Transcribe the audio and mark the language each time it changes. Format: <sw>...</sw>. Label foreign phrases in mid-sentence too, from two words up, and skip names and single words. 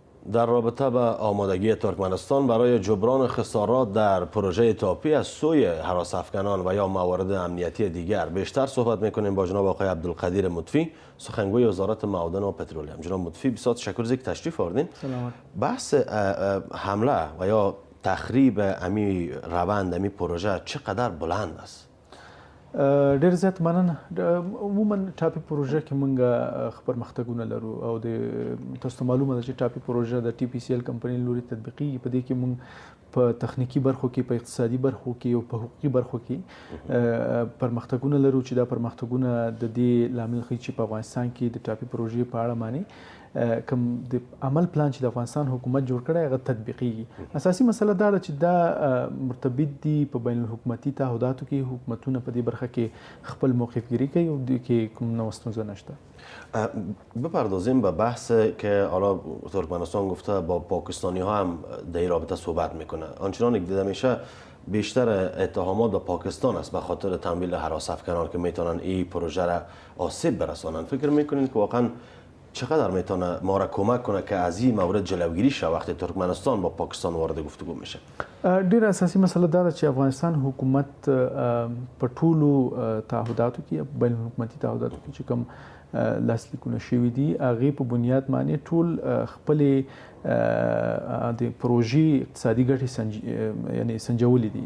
<fa>در رابطه با آمادگی ترکمنستان برای جبران خسارات در پروژه تاپی از سوی هراس‌افکنان و یا موارد امنیتی دیگر بیشتر صحبت میکنیم با جناب آقای عبدالقدیر مطفی، سخنگوی وزارت معادن و پترولیم. جناب مطفی، بسیار تشکر از اینکه تشریف آوردین. سلامت. بحث حمله و یا تخریب امی روند امی پروژه چقدر بلند است؟</fa> <ps>ډیر زیات مننه. عموما ټاپي پروژه کې موږ پرمختګونه لرو او د تاسو معلومه ده چې ټاپي پروژه د ټي پی سی ال کمپنۍ لوري تطبیقي په دې کې موږ په تخنیکی برخو کې، په اقتصادي برخو کې او په حقوقي برخو کې پرمختګونه لرو چې دا پرمختګونه د دې لامل ښیي چې په افغانستان کې د ټاپي پروژې په اړه معنی کوم د عمل پلان چې د افغانستان حکومت جوړ کړی هغه تطبیقیږي. اساسي مسله دا ده چې دا مرتبط دي په بین الحکومتي تعهداتو کې. حکومتونه په دې برخه کې خپل موقفگیری کوي او د کې کوم نوې ستونزه نشته.</ps> <fa>بپردازیم به بحث که حالا ترکمنستان گفته با پاکستانی ها هم در این رابطه صحبت میکنه. آنچنان که دیده میشه بیشتر اتهامات به پاکستان است به خاطر تمویل هراس‌افکنان که میتونن این پروژه را آسیب برسانن. فکر میکنین که واقعا چقدر میتونه ما را کمک کنه که از این مورد جلوگیری شه وقتی ترکمنستان با پاکستان وارد گفتگو میشه؟</fa> <ps>ډیر اساسي مسله دا ده چې افغانستان حکومت په ټولو تعهداتو کې، بین الحکومتي تعهداتو کې چې کوم لاسلیکونه شوي دي هغې په بنیاد باندې ټول خپلې د پروژې اقتصادي ګټې یعنې سنجولې دي.</ps>